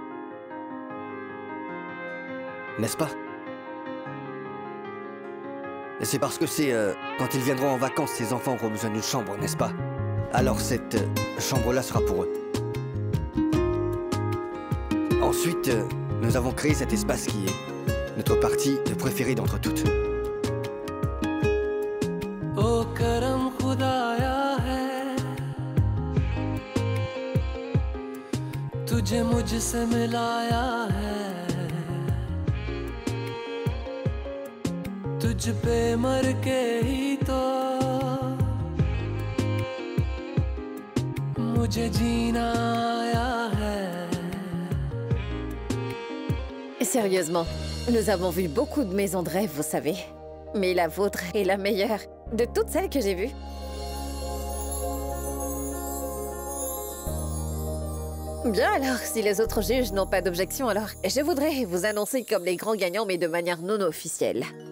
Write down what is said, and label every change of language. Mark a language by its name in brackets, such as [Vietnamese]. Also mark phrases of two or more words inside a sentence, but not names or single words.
[French] N'est-ce pas? C'est parce que c'est... quand ils viendront en vacances, ces enfants auront besoin d'une chambre, n'est-ce pas? Alors cette chambre-là sera pour eux. Ensuite, nous avons créé cet espace qui est notre partie préférée d'entre toutes. [Hindi] ओ करम खुदाया है, तुझे मुझसे मिलाया है, तुझ पे मर के ही तो मुझे जीना आया है. [French] Sérieusement, nous avons vu beaucoup de maisons de rêve, vous savez. Mais la vôtre est la meilleure de toutes celles que j'ai vues. Bien alors, si les autres juges n'ont pas d'objection, alors je voudrais vous annoncer comme les grands gagnants, mais de manière non officielle.